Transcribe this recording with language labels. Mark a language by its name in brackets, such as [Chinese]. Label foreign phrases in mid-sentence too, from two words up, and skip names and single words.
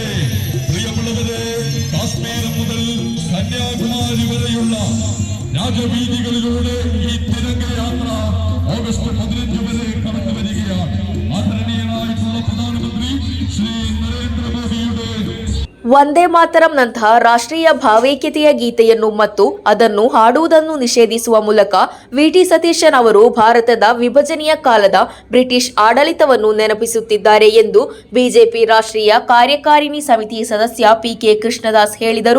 [Malayalam] പ്രിയമുള്ളവരെ, കാശ്മീർ മുതൽ കന്യാകുമാരി വരെയുള്ള രാജവീതികളിലൂടെ ഈ തിരംഗയാത്ര ഓഗസ്റ്റ് 15 വരെ കടന്നു വരികയാണ്. ആദരണീയനായിട്ടുള്ള പ്രധാനമന്ത്രി ശ്രീ നരേന്ദ്രമോദിയുടെ [Kannada] ವಂದೇ ಮಾತರಂನಂತಹ ರಾಷ್ಟ್ರೀಯ ಭಾವೈಕ್ಯತೆಯ ಗೀತೆಯನ್ನು ಮತ್ತು ಅದನ್ನು ಹಾಡುವುದನ್ನು ನಿಷೇಧಿಸುವ ಮೂಲಕ ವಿಟಿ ಸತೀಶನ್ ಅವರು ಭಾರತದ ವಿಭಜನೆಯ ಕಾಲದ ಬ್ರಿಟಿಷ್ ಆಡಳಿತವನ್ನು ನೆನಪಿಸುತ್ತಿದ್ದಾರೆ ಎಂದು ಬಿಜೆಪಿ ರಾಷ್ಟ್ರೀಯ ಕಾರ್ಯಕಾರಿಣಿ ಸಮಿತಿ ಸದಸ್ಯ ಪಿಕೆ ಕೃಷ್ಣದಾಸ್ ಹೇಳಿದರು.